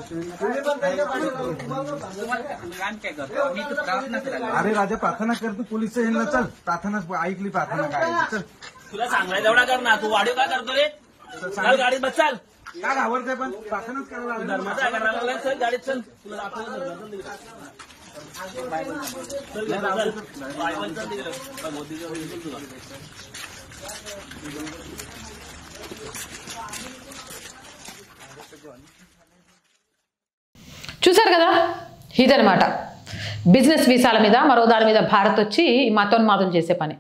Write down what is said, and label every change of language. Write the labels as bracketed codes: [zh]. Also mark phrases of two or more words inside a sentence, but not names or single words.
[mr] अरे राजा प्रार्थना कर तू पोलीस स्टेशनला चल प्रार्थना ऐकली प्रार्थना काय चल तुला सांगायचं एवढा कर ना तू वाढीव काय करतो रे चल गाडीत बस चल काय आवडतंय पण प्रार्थनाच करायला धर्माचा करायला चल गाडीत चल तुला [te] చూసారు కదా, ఇదనమాట బిజినెస్ వీసాల మీద మరో దాని మీద భారత్ వచ్చి మతోన్మాదులు చేసే పని.